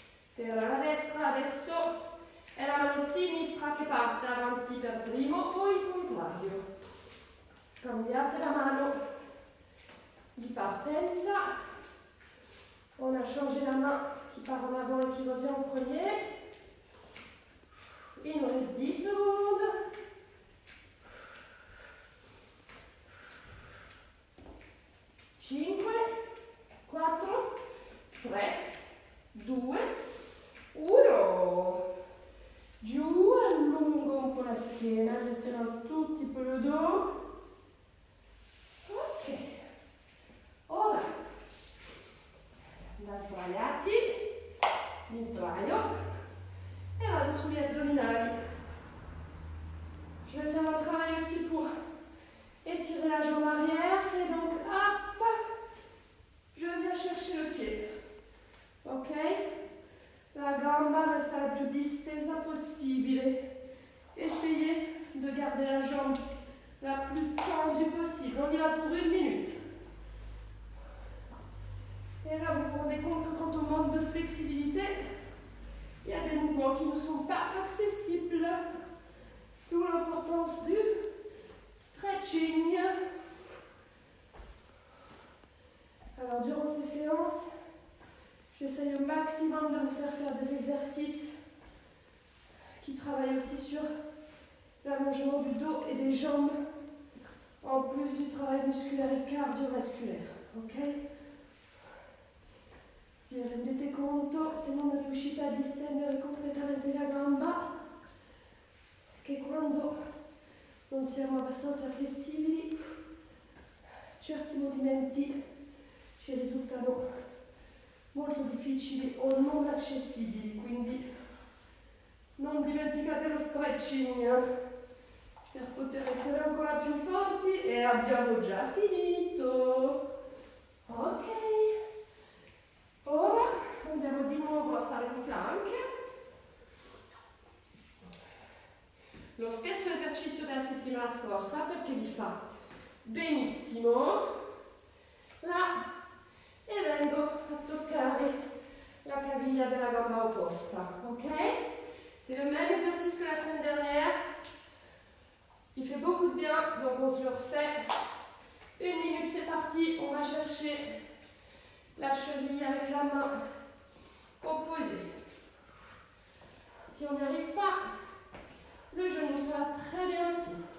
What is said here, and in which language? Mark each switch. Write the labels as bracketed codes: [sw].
[it] Serra la destra, adesso è la mano sinistra che parte avanti per primo, poi il contrario. Cambiate la mano di partenza. [fr] On a changé la main qui part en avant et qui revient en premier. Il nous reste 10 secondes. 5, 4, 3, 2, 1. [it] Giù, allungo un po' la schiena, getterò tutti per le dos. Ok. Ora, da sdraiati, mi sdraio et vado sugli addominali. [fr] Je vais faire un travail aussi pour étirer la jambe arrière et donc hop, je viens chercher le pied. Ok? [it] La gamba resta la più distesa possibile. [fr] Essayez de garder la jambe la plus tendue possible. On y va pour 1 minute. Et là, vous vous rendez compte que quand on manque de flexibilité, il y a des mouvements qui ne sont pas accessibles. D'où l'importance du stretching. Alors, durant ces séances, j'essaye au maximum de vous faire des exercices qui travaillent aussi sur l'allongement du dos et des jambes, en plus du travail musculaire et cardiovasculaire. Ok? [it] Vi rendete conto, se non riuscite a distendere completamente la gamba, che quando non siamo abbastanza flessibili, certi movimenti ci risultano molto difficili o non accessibili, quindi non dimenticate lo stretching per poter essere ancora più forti e abbiamo già finito. Ok, ora andiamo di nuovo a fare un plank. Lo stesso esercizio della settimana scorsa perché vi fa benissimo là e vengo a toccare la caviglia della gamba opposta, ok? [fr] C'est le même exercice que la semaine dernière. Il fait beaucoup de bien, donc on se le refait. 1 minute, c'est parti. On va chercher la cheville avec la main opposée. Si on n'y arrive pas, le genou sera très bien aussi.